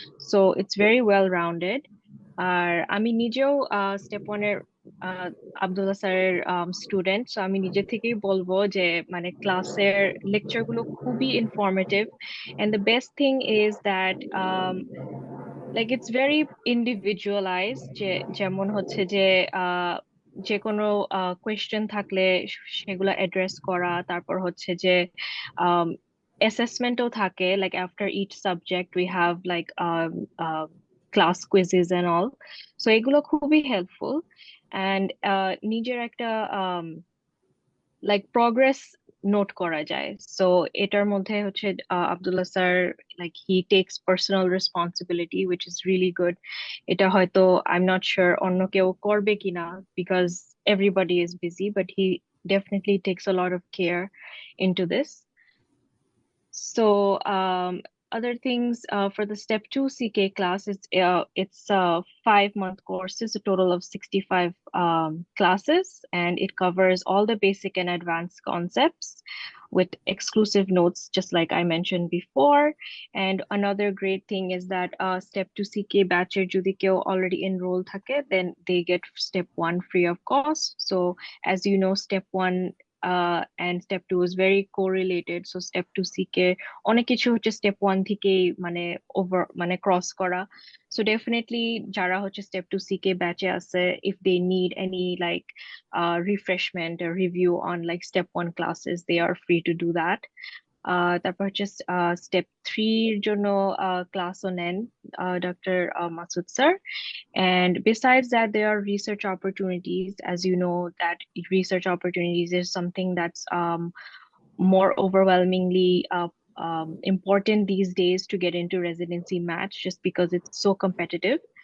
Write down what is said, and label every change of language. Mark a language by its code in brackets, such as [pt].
[en] So it's very well rounded. [bn] আর আমি নিজেও step 1 এর আব্দুল্লাহ স্যারের স্টুডেন্ট, সো আমি নিজে থেকেই বলবো যে মানে ক্লাসের লেকচার গুলো খুবই informative, [en] and the best thing is that like it's very individualized, [bn] যেমন হচ্ছে যে যে কোনো কোয়েশ্চেন থাকলে সেগুলো অ্যাড্রেস করা, তারপর হচ্ছে যে অ্যাসেসমেন্টও থাকে, [en] like after each subject we have like class quizzes and all. [bn] So এগুলো খুবই হেল্পফুল, and নিজের একটা like progress নোট করা যায়। সো এটার মধ্যে হচ্ছে [en] Abdullah sir like he takes personal responsibility, which is really good. [bn] এটা হয়তো [en] I'm not sure [bn] অন্য কেউ করবে কিনা [en] because everybody is busy, but he definitely takes a lot of care into this. So other things for the Step 2 CK class, it's a 5-month course. It's a total of 65 classes, and it covers all the basic and advanced concepts with exclusive notes, just like I mentioned before. And another great thing is that Step 2 CK batcher [bn] যদি কেউ [en] already enrolled থাকে, then they get Step 1 free of cost. So as you know, Step 1 and Step 2 is very correlated. [bn] So Step 2 CK অনেক কিছু হচ্ছে Step 1 থেকেই মানে cross করা. [en] So definitely [bn] যারা হচ্ছে [en] Step 2 CK batch আছে, if they need any like refreshment or review on like Step 1 classes, they are free to do that. [bn] তারপর হচ্ছে Step 3 এর জন্য ক্লাসও নেন Dr. Masood sir. [en] And besides that, there are research opportunities. As you know, that research opportunities is something that's more overwhelmingly important these days to get into residency match, just because it's so competitive.